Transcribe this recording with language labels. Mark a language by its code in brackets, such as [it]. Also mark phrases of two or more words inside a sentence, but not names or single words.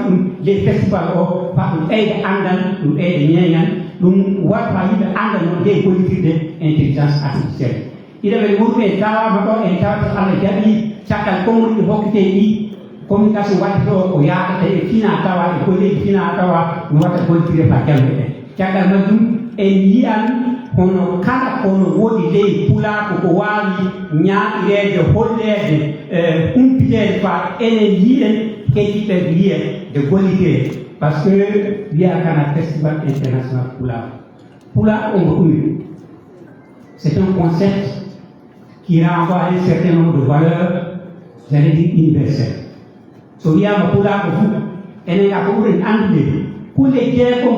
[ff] ɗum ley festival o fa ɗum ɓeyda andal ɗum ɓeyda ñeeñan ɗum waɗa fa yimɓe andal no nde gollitirde [fr] intelligence artificielle [ff] iɗeɓe wurɓe en tawama ɗo en tawata Allah jaɓi caggal konngol ɗi hokkete ɗi communication waɗi ɗo o yaɗata e fina tawa e golleji fina tawa no watta gollitirde fa jamɓe ɓe caggal majjum en yiyan hono kala kono woodi ley pulako ko wawi ñaaɗirede hollede humpitede fa enen yiyen keddiɓe yiya de gollitede [fr] par ce que [ff] wiya kana festival international pulako omo ɗumi [fr] c'est un concept qui renvoie à un certain nombre de valeurs j'allais dire universelles [ff] so wiyama pulako fof enen ga ko ɓuuren andude kulle jeegom